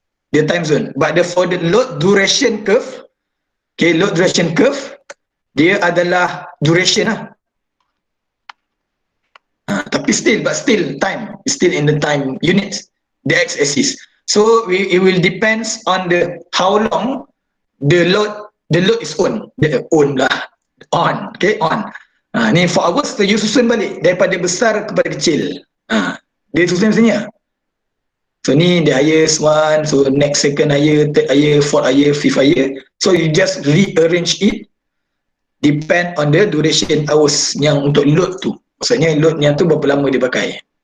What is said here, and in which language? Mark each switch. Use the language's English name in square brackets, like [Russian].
[Malay] Dia [English] time zone. But for the load duration curve, okay, load duration curve [Malay] dia adalah [English] duration [Malay] lah. Tapi [English] still time, still in the time units, the x-axis. So it will depends on the how long the load is on. Okay, on. [Malay] Ni [English] 4 hours [Malay] tu [English] you [Malay] susun balik daripada besar kepada kecil. Dia susun macam. [English] So [Malay] ni [English] the highest one, so next second higher, third higher, fourth higher, fifth higher. So you just rearrange it depend on the duration hours [Malay] yang untuk [English] load [Malay] tu. Maksudnya load yang tu berapa lama dia pakai.